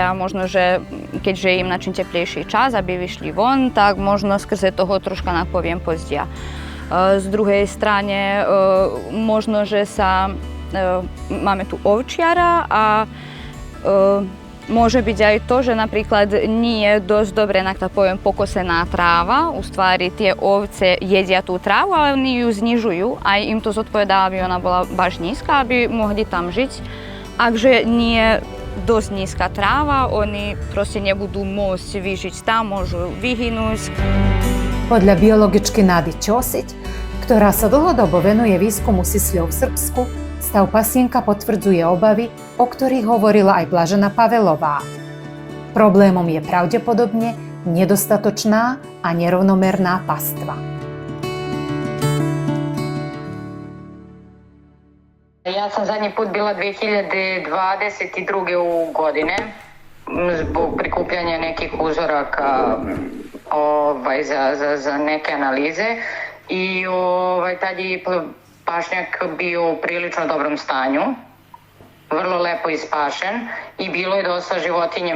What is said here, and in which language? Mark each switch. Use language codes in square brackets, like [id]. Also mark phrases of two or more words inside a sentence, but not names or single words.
[sk] A možno, že keďže im na čím teplejší čas, aby vyšli von, tak možno skrze toho troška napoviem pozdia. Z druhej strane možno, že máme tu ovčiara a môže byť aj to, že napríklad nie je dosť dobre, tak poviem, pokosená tráva. [sr] U stvari [sk] tie ovce jedia tú trávu, ale oni ju znižujú. Aj im to zodpovedá, aby ona bola baš nízka, aby mohli tam žiť. Akže nie je dosť nízka tráva, oni proste nebudú môcť vyžiť tam, môžu vyhynúť. Podľa biologičky Nady Ćosić, ktorá sa dlhodobo venuje výskumu sisľov v Srbsku, stav pasienka potvrdzuje obavy, o ktorých hovorila aj Blažena Pavelová. Problémom je pravdepodobne nedostatočná a nerovnomerná pastva. [sr] Ja sam zadnji put bila 2022. godine zbog prikupljanja nekih uzoraka za neke analize i tad je pašnjak bio u prilično dobrom stanju, vrlo lepo ispašen i bilo je dosta životinja.